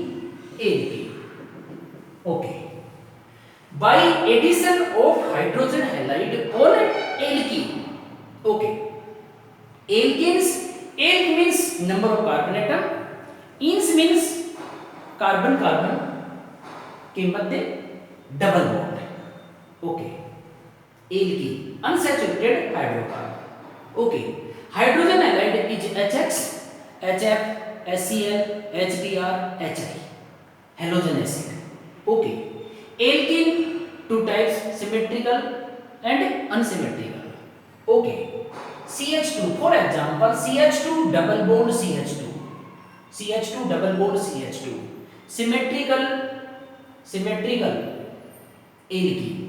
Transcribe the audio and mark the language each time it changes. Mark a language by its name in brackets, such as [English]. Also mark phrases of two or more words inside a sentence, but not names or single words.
[English] Okay, by addition of hydrogen halide on alkene. Okay, alkenes, alk means number of carbon atom, ins means carbon [Hindi] के मध्य [English] double bond. ओके, alkene, unsaturated hydrocarbon. Okay, hydrogen halide is HX, HF, HCl, HBr, HI, halogen acid. Okay, alkene two types, symmetrical and unsymmetrical. Okay, CH2, for example, CH2 double bond CH2, symmetrical alkene.